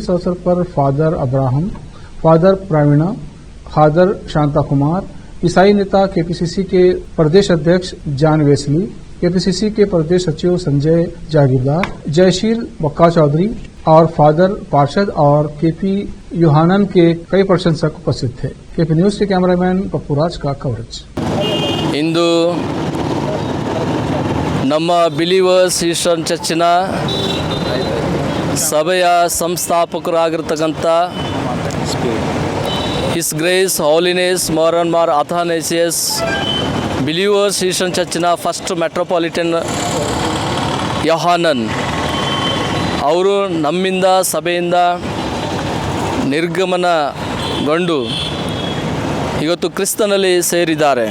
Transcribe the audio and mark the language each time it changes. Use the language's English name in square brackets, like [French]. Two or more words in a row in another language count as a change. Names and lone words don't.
[Hindi] इस अवसर पर फादर अब्राहम, फादर प्रवीणा, फादर शांता कुमार, ईसाई नेता केपीसीसी के प्रदेश अध्यक्ष जॉन वेस्ली, केपीसीसी के प्रदेश सचिव संजय जागीरदार, जयशील बक्का चौधरी और फादर पार्षद और केपी यूहानन के कई प्रशंसक उपस्थित थे। केपी न्यूज के कैमरामैन पप्पूराज का कवरेज। [Kannada] इंदु ನಮ್ಮ ಬಿಲೀವರ್ಸ್ ಈಸ್ಟರ್ನ್ ಚರ್ಚಿನ ಸಭೆಯ ಸಂಸ್ಥಾಪಕರಾಗಿರ್ತಕ್ಕಂಥ [English] His Grace Holiness [Kannada] ಮೋರನ್ ಮಾರ್ ಅಥಾನೇಸಿಯಸ್ ಬಿಲೀವರ್ಸ್ ಈಸ್ಟರ್ನ್ ಚರ್ಚಿನ [English] First Metropolitan [Kannada] ಯೋಹಾನನ್ ಅವರು ನಮ್ಮಿಂದ ಸಭೆಯಿಂದ ನಿರ್ಗಮನಗೊಂಡು ಇವತ್ತು ಕ್ರಿಸ್ತನಲ್ಲಿ ಸೇರಿದ್ದಾರೆ.